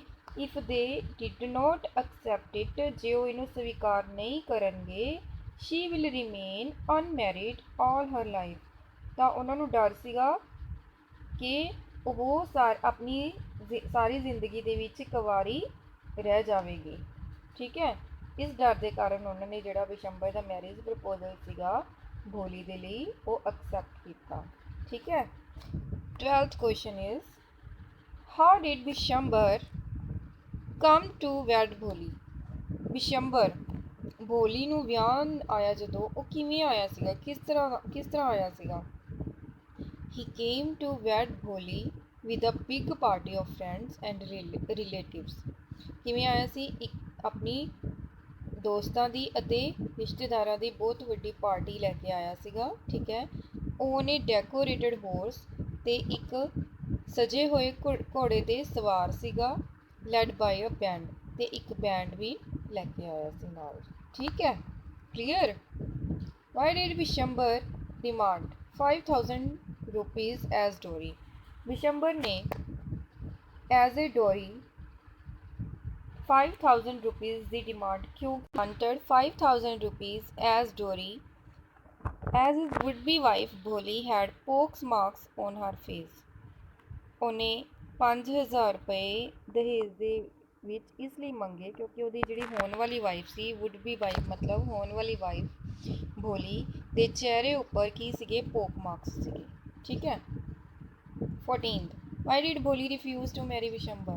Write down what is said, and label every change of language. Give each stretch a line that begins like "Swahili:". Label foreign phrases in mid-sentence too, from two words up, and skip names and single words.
English: if they did not accept it,
Punjabi: ਜੇ ਉਹ ਇਹਨੂੰ ਸਵੀਕਾਰ ਨਹੀਂ ਕਰਨਗੇ,
English: she will remain unmarried all her life,
Punjabi: ਤਾਂ ਉਹਨਾਂ ਨੂੰ ਡਰ ਸੀਗਾ ਕਿ ਉਹ ਆਪਣੀ ਸਾਰੀ ਜ਼ਿੰਦਗੀ ਦੇ ਵਿੱਚ ਕੁਆਰੀ ਰਹਿ ਜਾਵੇਗੀ। ਠੀਕ ਹੈ, ਇਸ ਡਰ ਦੇ ਕਾਰਨ ਉਹਨਾਂ ਨੇ ਜਿਹੜਾ ਬਿਸ਼ੰਬਰ ਦਾ
English: marriage proposal
Punjabi: ਸੀਗਾ ਭੋਲੀ ਦੇ ਲਈ ਉਹ ਐਕਸੈਪਟ ਕੀਤਾ। ਠੀਕ ਹੈ,
English: 12th question is, how did ਬਿਸ਼ੰਬਰ come to wed ਭੋਲੀ?
Punjabi: ਬਿਸ਼ੰਬਰ ਭੋਲੀ ਨੂੰ ਵਿਆਹਣ ਆਇਆ ਜਦੋਂ, ਉਹ ਕਿਵੇਂ ਆਇਆ ਸੀਗਾ, ਕਿਸ ਤਰ੍ਹਾਂ ਆਇਆ ਸੀਗਾ?
English: He came to wed Bholi with a big party of friends and relatives.
Punjabi: ਕਿਵੇਂ ਆਇਆ ਸੀ? ਇੱਕ ਆਪਣੀ ਦੋਸਤਾਂ ਦੀ ਅਤੇ ਰਿਸ਼ਤੇਦਾਰਾਂ ਦੀ ਬਹੁਤ ਵੱਡੀ ਪਾਰਟੀ ਲੈ ਕੇ ਆਇਆ ਸੀਗਾ। ਠੀਕ ਹੈ, ਉਹਨੇ
English: decorated horse
Punjabi: ਤੇ ਇੱਕ ਸਜੇ ਹੋਏ ਘੋੜੇ ਤੇ ਸਵਾਰ ਸੀਗਾ,
English: led by a band,
Punjabi: ਤੇ ਇੱਕ ਬੈਂਡ ਵੀ ਲੈ ਕੇ ਆਇਆ ਸੀ ਨਾਲ। ਠੀਕ ਹੈ,
English: clear? why did Bishambar demand 5000 rupees as dowry? ਬਿਸ਼ੰਬਰ ਨੇ as a dowry 5000 rupees
Punjabi: ਦੀ ਡਿਮਾਂਡ ਕਿਉਂ
English: wanted 5000 rupees as dowry as his would-be wife Bholi had pox marks on her face?
Punjabi: ਉਹਨੇ 5000 ਰੁਪਏ ਦਹੇਜ ਦੇ ਵਿੱਚ ਇਸ ਲਈ ਮੰਗੇ ਕਿਉਂਕਿ ਉਹਦੀ ਜਿਹੜੀ ਹੋਣ ਵਾਲੀ ਵਾਈਫ ਸੀ,
English: would be wife
Punjabi: ਮਤਲਬ ਹੋਣ ਵਾਲੀ ਵਾਈਫ ਭੋਲੀ ਦੇ ਚਿਹਰੇ ਉੱਪਰ ਕੀ ਸੀਗੇ?
English: pock marks ਸੀਗੇ।
Punjabi: ਠੀਕ ਹੈ,
English: 14th, why did Bholi refuse to marry Bishambar?